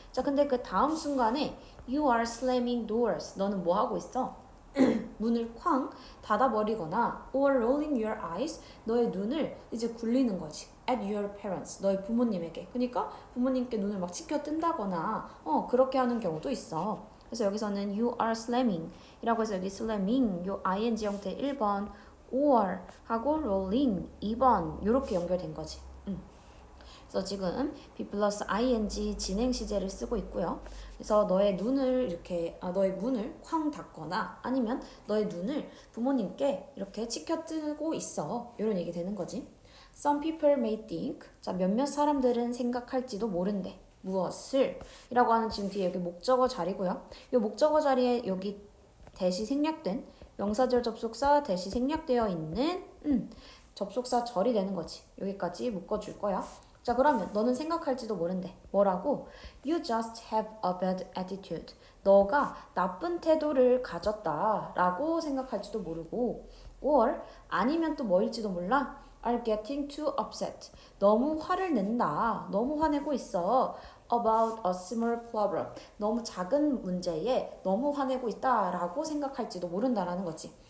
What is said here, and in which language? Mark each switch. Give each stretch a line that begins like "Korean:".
Korean: 자, 근데 그 다음 순간에
English: you are slamming doors.
Korean: 너는 뭐 하고 있어? 문을 쾅 닫아버리거나
English: or rolling your eyes.
Korean: 너의 눈을 이제 굴리는 거지.
English: At your parents.
Korean: 너의 부모님에게. 그러니까 부모님께 눈을 막 치켜 뜬다거나 그렇게 하는 경우도 있어. 그래서 여기서는
English: you are slamming
Korean: 이라고 해서 여기 slamming 요 ing 형태 1번 or 하고 rolling 2번 이렇게 연결된 거지. 그래서 지금 be 플러스 ing 진행 시제를 쓰고 있고요. 그래서 너의 눈을 이렇게 너의 문을 쾅 닫거나 아니면 너의 눈을 부모님께 이렇게 치켜뜨고 있어. 이런 얘기 되는 거지.
English: Some people may think.
Korean: 자, 몇몇 사람들은 생각할지도 모른대. 무엇을? 이라고 하는 지금 뒤에 여기 목적어 자리고요. 이 목적어 자리에 여기 대시 생략된 명사절 접속사 대시 생략되어 있는 접속사 절이 되는 거지. 여기까지 묶어줄 거야. 자, 그러면 너는 생각할지도 모른대. 뭐라고?
English: You just have a bad attitude.
Korean: 너가 나쁜 태도를 가졌다 라고 생각할지도 모르고, or 아니면 또 뭐일지도 몰라?
English: are getting too upset.
Korean: 너무 화를 낸다. 너무 화내고 있어.
English: about a small problem.
Korean: 너무 작은 문제에 너무 화내고 있다 라고 생각할지도 모른다라는 거지.